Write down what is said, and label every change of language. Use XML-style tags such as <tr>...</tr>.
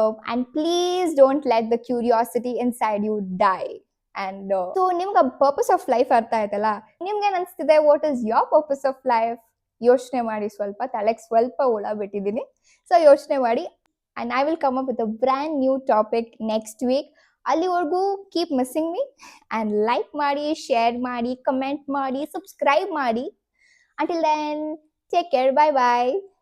<en>And please don't let the curiosity inside you die.</en> <kn>And so ನಿಮ್ಗೆ purpose of life ಅರ್ಥ ಆಯ್ತಲ್ಲ? ನಿಮ್ಗೆ ಏನು ಅನಿಸ್ತಿದೆ?</kn> <en>What is your purpose of life?</en> <kn>ಯೋಚನೆ ಮಾಡಿ, ಸ್ವಲ್ಪ ತಲೆಗೆ ಸ್ವಲ್ಪ ಹುಳ ಬಿಟ್ಟಿದ್ದೀನಿ. ಸೊ ಯೋಚನೆ ಮಾಡಿ.</kn> <en>And I will come up with a brand new topic next week.</en> <kn>ಅಲ್ಲಿವರೆಗೂ</kn> <en>keep missing me</en> <kn>and like ಮಾಡಿ, ಶೇರ್ ಮಾಡಿ, ಕಮೆಂಟ್ ಮಾಡಿ, ಸಬ್ಸ್ಕ್ರೈಬ್ ಮಾಡಿ.</kn> <en>Until then, take care. Bye bye.</en>